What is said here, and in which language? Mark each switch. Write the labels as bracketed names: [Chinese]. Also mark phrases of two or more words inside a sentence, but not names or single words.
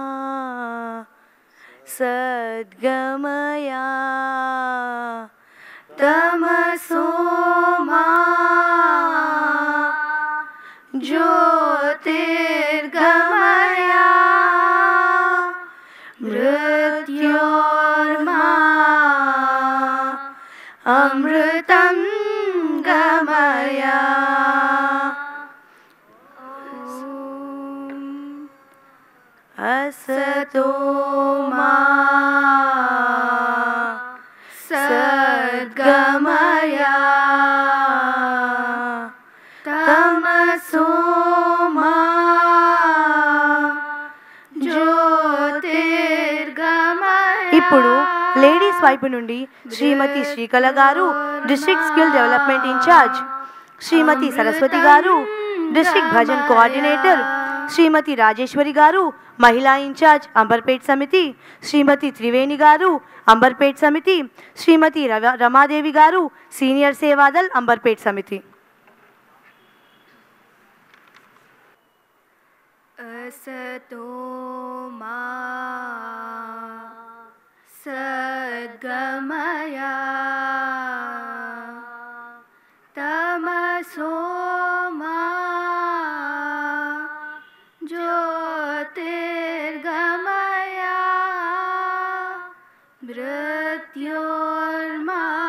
[Sanskrit] సద్గమయా తమసోమా జ్యోతిర్గమయా మృత్యోర్మా అమృతం గమయా. असतो मा सद्गमया तमसो मा ज्योतिर्गमया. [Telugu] ఇప్పుడు లేడీస్ వైపు నుండి శ్రీమతి శ్రీకళ గారు, [English] district skill development incharge, [Telugu] శ్రీమతి సరస్వతి గారు, [English] district bhajan coordinator, [Telugu] శ్రీమతి రాజేశ్వరి గారు మహిళా ఇన్ఛార్జ్ అంబర్పేట్ సమితి, శ్రీమతి త్రివేణి గారు అంబర్పేట్ సమితి, శ్రీమతి రమాదేవి గారు సీనియర్ సేవాదల్ అంబర్పేట్ సమితి. [Sanskrit] असतो मा सद्गमया तमसो मा ज्योतिर्गमया मृत्योर्मा